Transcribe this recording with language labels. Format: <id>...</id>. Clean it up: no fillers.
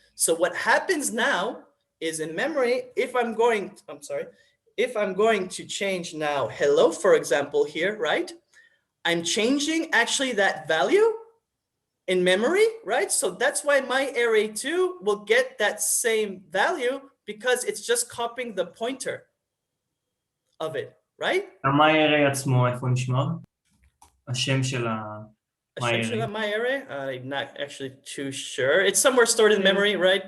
<en>So what happens now is in memory, if I'm going to change now hello, for example, here, right? I'm changing actually that value in memory, right? So that's why my array 2 will get that same value because it's just copying the pointer of it, right?</en> <he>מה array עצמו, איפה נשמר? השם של השם של</he> <en>my array? I'm not actually too sure. It's somewhere stored in memory, right?</en>